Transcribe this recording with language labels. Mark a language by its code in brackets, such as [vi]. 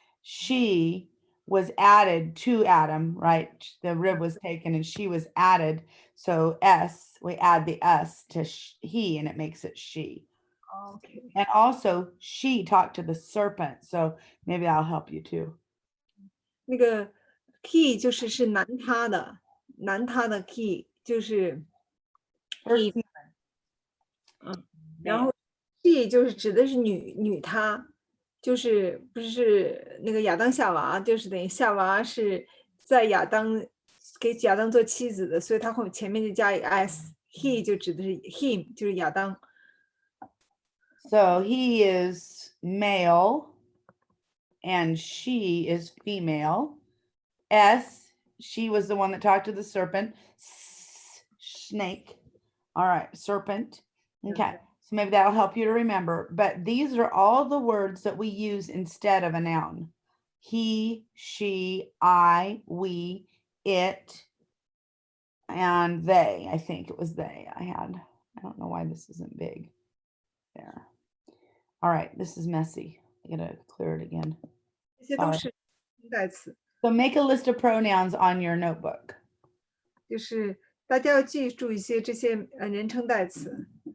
[en] She was added to Adam, right? The rib was taken and she was added. So S, we add the S to he and it makes it she. Okay. And also she talked to the serpent. So maybe that'll help you too. [zh] 那个 he 是男他的，男他的 he 就是 [en] First he， human. [zh] 然后 she 就是指的是女他，就是不是那个亚当夏娃，就是等于夏娃是在给亚当做妻子的，所以他前面就加一个 s，he 就指的是 him 就是亚当。 [en] So he is male and she is female. S, she was the one that talked to the serpent. Snake. All right, serpent. Okay, so maybe that'll help you to remember. But these are all the words that we use instead of a noun. He, she, I, we, it, and they. I think it was they I don't know why this isn't big. There. All right, this is messy. I gotta clear it again. [zh] 这些都是代词。 [en] So make a list of pronouns on your notebook. [zh] 就是大家要记住一些这些人称代词。